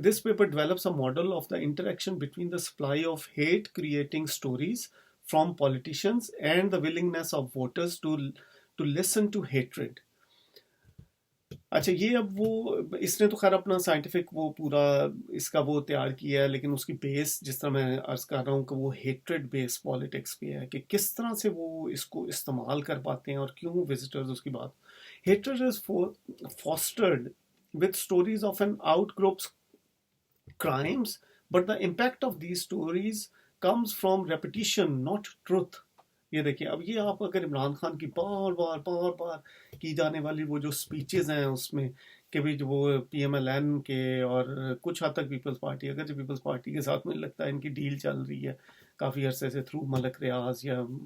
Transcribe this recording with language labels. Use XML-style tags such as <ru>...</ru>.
<en>This paper develops a model of the interaction between the supply of hate creating stories from politicians and the willingness of voters to listen to hatred.</en> <ur>اچھا یہ اب وہ اس نے تو خیر اپنا scientific وہ پورا اس کا وہ تیار کیا ہے، لیکن اس کی بیس جس طرح میں عرض کر رہا ہوں کہ وہ ہیٹریڈ بیس پالیٹکس پہ ہے کہ کس طرح سے وہ اس کو استعمال کر پاتے ہیں اور کیوں وزٹرز اس کی بات.</ur> <en>Hatred is fostered with stories of an outgroup's crimes, but the impact of these stories comes from repetition, not truth.</en> <ur>یہ دیکھیں اب یہ آپ اگر عمران خان کی بار بار کی جانے والی وہ جو سپیچز ہیں اس میں کہ بھی جو وہ پی ایم ایل این کے اور کچھ حد تک پیپلز پارٹی، اگر جو پیپلز پارٹی کے ساتھ مجھے لگتا ہے ان کی ڈیل چل رہی ہے کافی عرصے سے تھرو ملک ریاض یا</ur>